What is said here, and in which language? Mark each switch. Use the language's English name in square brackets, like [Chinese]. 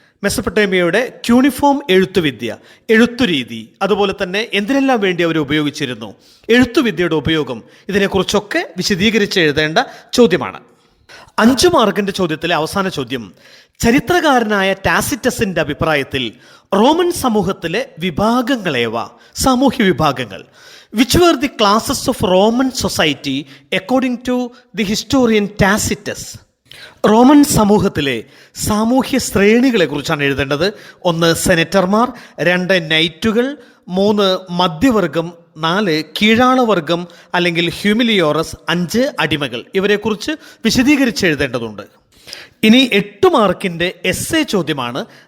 [Malayalam] മെസൊപ്പൊട്ടേമിയയുടെ cuneiform എഴുത്തുവിദ്യ, എഴുത്തുരീതി, അതുപോലെ തന്നെ എന്തിനെല്ലാം വേണ്ടി അവർ ഉപയോഗിച്ചിരുന്നു, എഴുത്തുവിദ്യയുടെ ഉപയോഗം, ഇതിനെക്കുറിച്ചൊക്കെ വിശദീകരിച്ച് എഴുതേണ്ട ചോദ്യമാണ്. 5 മാർക്കിന്റെ ചോദ്യത്തിലെ അവസാന ചോദ്യം, ചരിത്രകാരനായ ടാസിറ്റസിന്റെ അഭിപ്രായത്തിൽ റോമൻ സമൂഹത്തിലെ വിഭാഗങ്ങളേവ? സാമൂഹ്യ വിഭാഗങ്ങൾ. [English] Which were the classes of Roman society according to the historian Tacitus? [Malayalam] Roman സമൂഹത്തിലെ സാമൂഹ്യ ശ്രേണികളെ കുറിച്ചാണ് എഴുതേണ്ടത്. 1 സെനറ്റർമാർ, 2 നൈറ്റുകൾ, 3 മധ്യവർഗം, 4 കീഴാളവർഗം അല്ലെങ്കിൽ ഹ്യൂമിലിയോറസ്, 5 അടിമകൾ. ഇവരെക്കുറിച്ച് വിശദീകരിച്ച് എഴുതേണ്ടതുണ്ട്. ഇനി 8 മാർക്കിന്റെ എസ്സേ ചോദ്യമാണ്.